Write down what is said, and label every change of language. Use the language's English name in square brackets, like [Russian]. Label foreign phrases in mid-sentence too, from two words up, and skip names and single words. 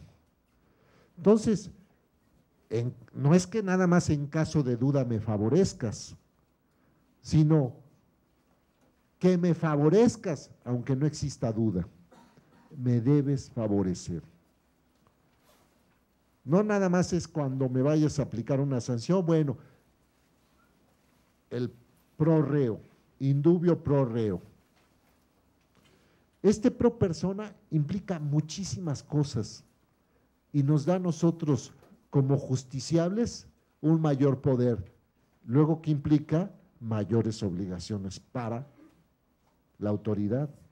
[Spanish] Entonces, no es que nada más en caso de duda me favorezcas, sino que me favorezcas, aunque no exista duda, me debes favorecer. No nada más es cuando me vayas a aplicar una sanción, bueno, el [Latin] pro reo, indubio pro reo. [Spanish] Este pro persona implica muchísimas cosas y nos da a nosotros como justiciables un mayor poder. Luego, ¿qué implica? Mayores obligaciones para la autoridad.